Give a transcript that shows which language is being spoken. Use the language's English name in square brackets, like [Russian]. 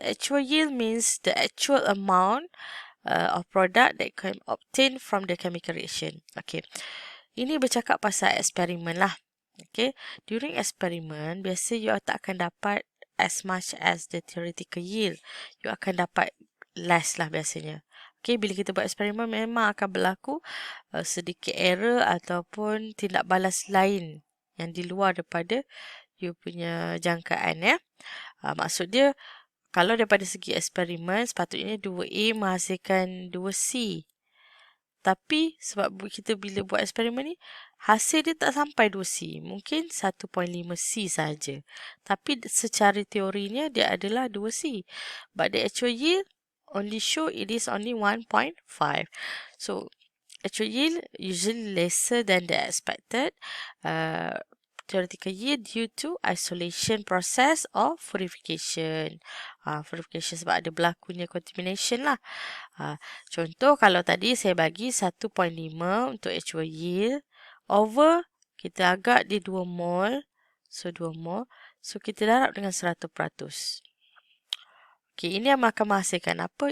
[English] Actual yield means the actual amount of product that can obtain from the chemical reaction. Okay. [Malay] Ini bercakap pasal eksperimen lah. Okay. During eksperimen, biasa you tak akan dapat [English] as much as the theoretical yield. [Malay] You akan dapat less lah biasanya. Okay, bila kita buat eksperimen memang akan berlaku sedikit error ataupun tindak balas lain yang di luar daripada you punya jangkaan ya. Maksud dia kalau daripada segi eksperimen sepatutnya 2A menghasilkan 2C. Tapi sebab kita bila buat eksperimen ni hasil dia tak sampai 2C, mungkin 1.5C saja. Tapi secara teorinya dia adalah 2C. [English] But the actual yield only show it is only 1.5. So, actual yield usually lesser than the expected theoretical yield due to isolation process or purification. [Malay] Purification sebab ada berlakunya contamination lah. Contoh kalau tadi saya bagi 1.5 untuk actual yield over kita agak dia 2 mol. So 2 mol. So kita darab dengan 100%. Okay, ini yang akan menghasilkan apa?